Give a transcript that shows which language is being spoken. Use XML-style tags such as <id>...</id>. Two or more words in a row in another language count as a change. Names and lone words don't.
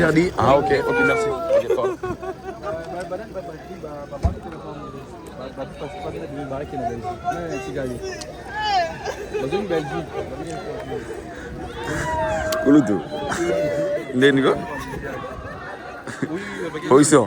<fr>Interdit? Ah ok, merci. Ok, fort. Kulutu.</fr> <ff>Ndeni ko?</ff> <fr>Position.</fr>